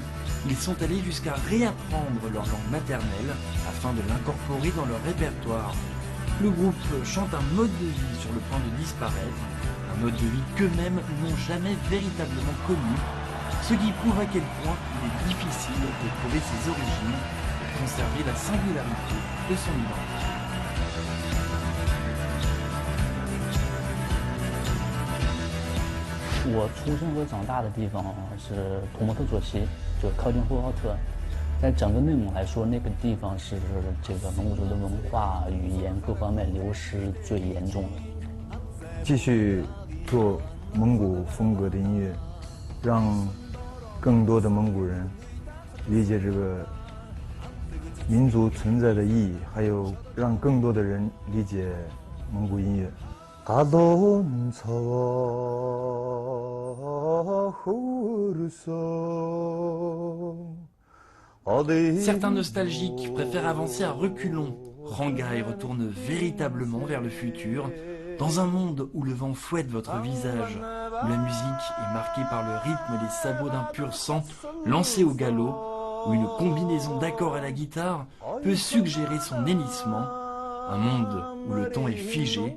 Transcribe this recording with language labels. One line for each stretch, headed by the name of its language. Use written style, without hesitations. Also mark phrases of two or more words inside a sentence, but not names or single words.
French: Ils sont allés jusqu'à réapprendre leur langue maternelle afin de l'incorporer dans leur répertoire. Le groupe chante un mode de vie sur le point de disparaître, un mode de vie qu'eux-mêmes n'ont jamais véritablement connu, ce qui prouve à quel point il est difficile de trouver ses origines et de conserver la singularité de son identité.
Chinese: 我出生和长大的地方是图木特左旗，就靠近呼和浩特。在整个内蒙来说，那个地方是这个蒙古族的文化、语言各方面流失最严重的。继续做蒙古风格的音乐，让更多的蒙古人理解这个民族存在的意义，还有让更多的人理解蒙古音乐。
French: Certains nostalgiques préfèrent avancer à reculons. Hangai retourne véritablement vers le futur, dans un monde où le vent fouette votre visage, où la musique est marquée par le rythme des sabots d'un pur sang lancé au galop, où une combinaison d'accords à la guitare peut suggérer son hennissement, un monde où le temps est figé.